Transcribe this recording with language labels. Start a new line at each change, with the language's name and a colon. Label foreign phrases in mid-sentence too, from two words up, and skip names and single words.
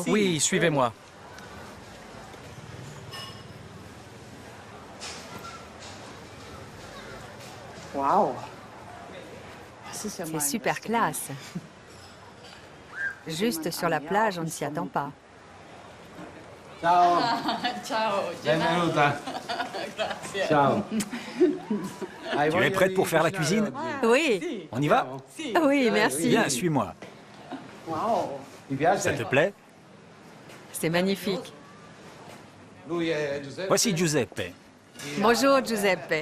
French: Oui, suivez-moi. Wow. C'est super classe. Juste sur la plage, on ne s'y attend pas.
Italian: Ciao. Ciao. Benvenuta. Ciao.
French: Tu es prête pour faire la cuisine? Oui. On y va? Oui, merci. Bien, suis-moi. Ça te plaît? C'est magnifique. Voici Giuseppe. Bonjour, Giuseppe.